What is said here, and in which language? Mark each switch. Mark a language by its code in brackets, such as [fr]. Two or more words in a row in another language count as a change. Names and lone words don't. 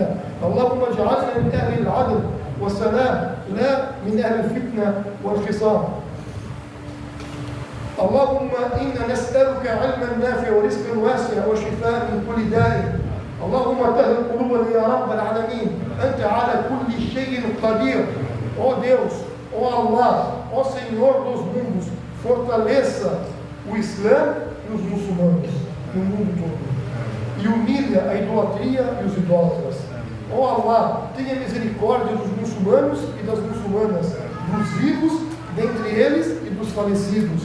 [ar] اللهم اجعلنا من اهل العدل والسلام لا من اهل الفتنه والخصام. اللهم انا نسالك علما نافعا ورزقا واسعا وشفاء من كل داء. اللهم طهر قلوبنا يا رب العالمين انت على كل شيء قدير. [pt] Ó Deus, ó Allah, ó Senhor dos mundos, fortaleça o Islã e os muçulmanos no mundo todo. E humilha a idolatria e os idólatras. Ó Allah, tenha misericórdia dos muçulmanos e das muçulmanas, dos vivos dentre eles e dos falecidos.